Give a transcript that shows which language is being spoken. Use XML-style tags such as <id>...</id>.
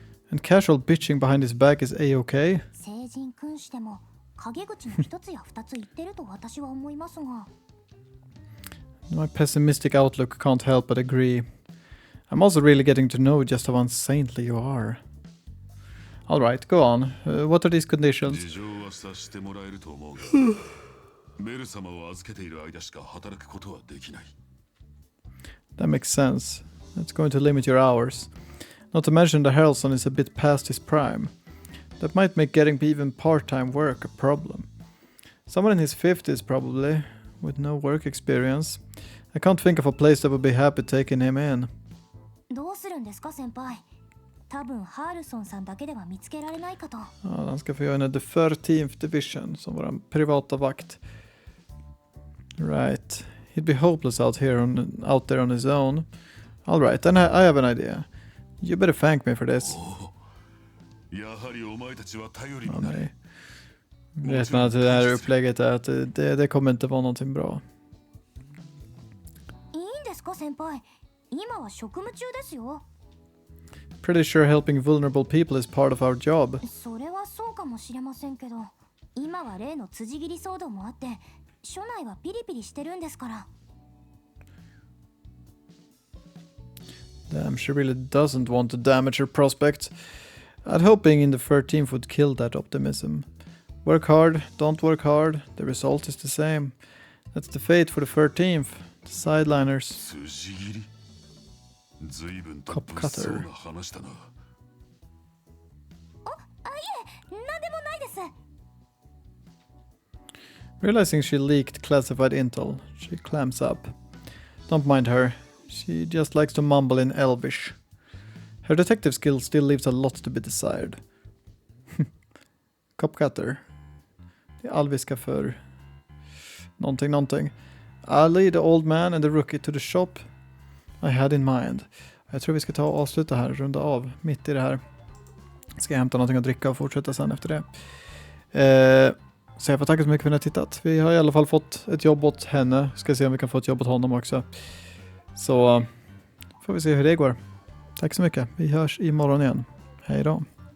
<en>And casual bitching behind his back is a-okay?</en> <ja>聖人君子でも陰口の一つや二つ言ってると私は思いますが。</ja> <en>My pessimistic outlook can't help but agree. I'm also really getting to know just how unsaintly you are. Alright, go on. What are these conditions?</en> <ja>事情は察してもらえると思うが、メル様を預けている間しか働くことはできない。</ja> <en>That makes sense. It's going to limit your hours. Not to mention that Harrelson is a bit past his prime. That might make getting even part-time work a problem. Someone in his 50s probably, with no work experience. I can't think of a place that would be happy taking him in.</en> <ja>どうするんですか先輩。多分ハールソンさんだけでは見つけられないかと。</ja> <sv>Han ska få joina</sv> <en>the 13th division</en> <sv>som vår privata vakt.</sv> <en>Right. He'd be hopeless out there on his own. Alright, then I have an idea. You better thank me for this.</en> <ja>やはりお前たちは頼り</ja> <sv>Ja,</sv> <ja>になる。</ja> <sv>nej. Vet man att det här upplägget är att det kommer inte vara någonting bra.</sv> <ja>いいんですか先輩。今は職務中ですよ。</ja> <en>Pretty sure helping vulnerable people is part of our job.</en> <ja>それはそうかもしれませんけど、今は例の辻斬り騒動もあって、署内はピリピリしてるんですから。</ja> <en>Damn, she really doesn't want to damage her prospects. I'd hope being in the 13th would kill that optimism. Work hard, don't work hard, the result is the same. That's the fate for the 13th. The sideliners.</en> <ja>筋切り。随分と</ja> <en>Cop</en> <ja>物騒</ja> <en>cutter.</en> <ja>な話だな。なんでもないです。</ja> <en>Realizing she leaked classified intel, she clams up. Don't mind her. She just likes to mumble in Elvish. Her detective skill still leaves a lot to be desired. Cop cutter.</en> <sv>Det är alviska för någonting.</sv> <en>I'll lead the old man and the rookie to the shop I had in mind.</en> <sv>Jag tror vi ska ta och avsluta här, runda av mitt i det här. Ska jag hämta någonting att dricka och fortsätta sen efter det. Så jag får tacka så mycket för att ni har tittat. Vi har i alla fall fått ett jobb åt henne. Ska se om vi kan få ett jobb åt honom också. Så får vi se hur det går. Tack så mycket. Vi hörs imorgon igen. Hej då.</sv>